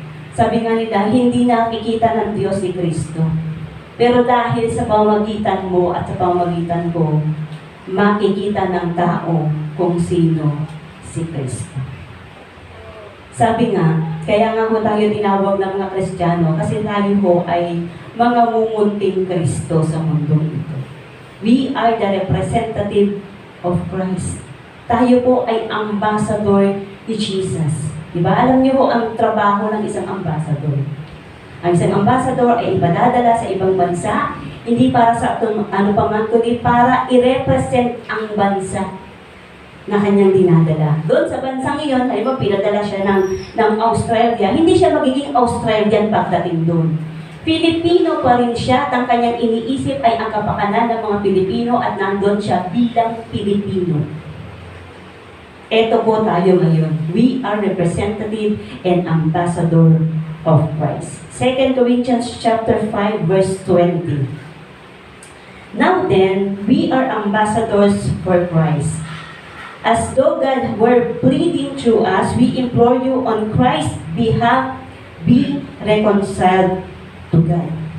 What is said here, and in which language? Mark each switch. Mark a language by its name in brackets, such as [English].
[Filipino] Sabi nga nila, hindi nakikita ng Diyos si Kristo. Pero dahil sa pamamagitan mo at sa pamamagitan ko, makikita ng tao kung sino si Kristo. Sabi nga, kaya nga ho tayo tinawag ng mga Kristiyano kasi tayo ho ay mga mumunting Kristo sa mundong ito. [English] We are the representative of Christ. [Filipino] Tayo po ay ambassador ni Jesus. Diba? Alam niyo po ang trabaho ng isang ambassador. Ang isang ambassador ay ipadadala sa ibang bansa, hindi para sa ano pa man, kundi para i-represent ang bansa na kanyang dinadala. Doon sa bansang iyon, halimbawa pinadala siya ng Australia, hindi siya magiging Australian pagdating doon. Pilipino pa rin siya at ang kanyang iniisip ay ang kapakanan ng mga Pilipino at nandun siya bilang Pilipino. Ito po tayo ngayon. [English] We are representative and ambassador of Christ. 2 Corinthians chapter 5 verse 20. Now then, we are ambassadors for Christ. As though God were pleading through us, we implore you on Christ's behalf, be reconciled to God.